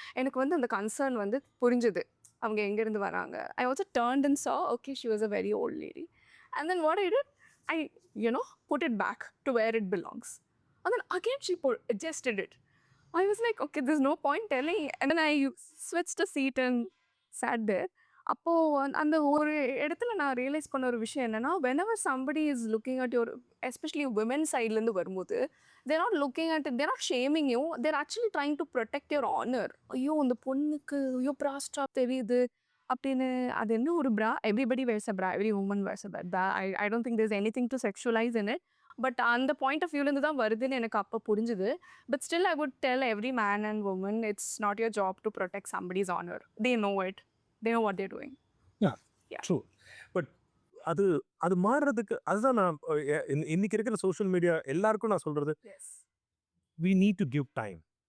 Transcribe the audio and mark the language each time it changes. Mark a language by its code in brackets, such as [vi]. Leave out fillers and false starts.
[ta] எனக்கு வந்து அந்த கன்சர்ன் வந்து புரிஞ்சுது, அவங்க எங்கேருந்து வராங்க. [en] I also turned and saw, okay, she was a very old lady. And then what I did, I put it back to where it belongs. And then again she adjusted it. I was like, okay, there's no point telling. And then I switched a seat and sat there. [ta] அப்போ அந்த ஒரு இடத்துல நான் realise பண்ண ஒரு விஷயம் என்னன்னா, [en] whenever somebody is looking at your, especially women [ta] சைட்லேருந்து வரும்போது, [en] they're not looking at it, they're not shaming you, they're actually trying to protect your honor. [ta] ஐயோ அந்த பொண்ணுக்கு ஐயோ bra strap தெரியுது அப்படின்னு. அது என்ன ஒரு [en] bra, everybody wears a bra, every woman wears a bra. I don't think there's anything to sexualize in it. [ta] But அந்த பாயிண்ட் ஆஃப் வியூலேருந்து தான் வருதுன்னு எனக்கு அப்போ புரிஞ்சுது. [en] But still I would tell every man and woman, it's not your job to protect somebody's honour. They know it, they know what they're doing. True. [ta] But அது அது மாறுறதுக்கு அதுதான் நான் இன்னைக்கு இருக்கிற சோஷியல் மீடியா எல்லாருக்கும் நான் சொல்றது, [en] we need to give time.